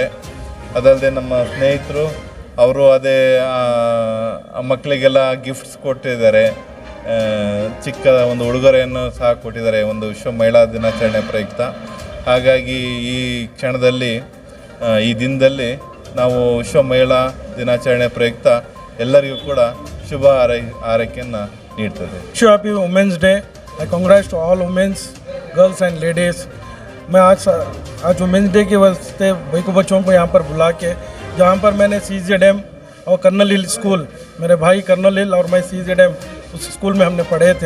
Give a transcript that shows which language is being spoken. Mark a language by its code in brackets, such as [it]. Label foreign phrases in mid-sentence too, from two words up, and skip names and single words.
[kn] ಅದಲ್ಲದೆ ನಮ್ಮ ಸ್ನೇಹಿತರು ಅವರು ಅದೇ ಮಕ್ಕಳಿಗೆಲ್ಲ ಗಿಫ್ಟ್ಸ್ ಕೊಟ್ಟಿದ್ದಾರೆ, ಚಿಕ್ಕ ಒಂದು ಉಡುಗೊರೆಯನ್ನು ಸಹ ಕೊಟ್ಟಿದ್ದಾರೆ ಒಂದು ವಿಶ್ವ ಮಹಿಳಾ ದಿನಾಚರಣೆ ಪ್ರಯುಕ್ತ. ಹಾಗಾಗಿ ಈ ಕ್ಷಣದಲ್ಲಿ ಈ ದಿನದಲ್ಲಿ ನಾವು ವಿಶ್ವ ಮಹಿಳಾ ದಿನಾಚರಣೆ ಪ್ರಯುಕ್ತ ಎಲ್ಲರಿಗೂ ಕೂಡ ಶುಭ ಹಾರೈಕೆಯನ್ನು ನೀಡ್ತದೆ. [en] Happy women's day. I congrats to all womens, girls and ladies. [hi] मैं आज [en] women's day [hi] के वास्ते भाई को बच्चों को यहाँ पर बुला के, जहाँ पर मैंने CZM और कर्नल हिल स्कूल, मेरे भाई कर्नल हिल और मैं CZM उस स्कूल में हमने पढ़े थे.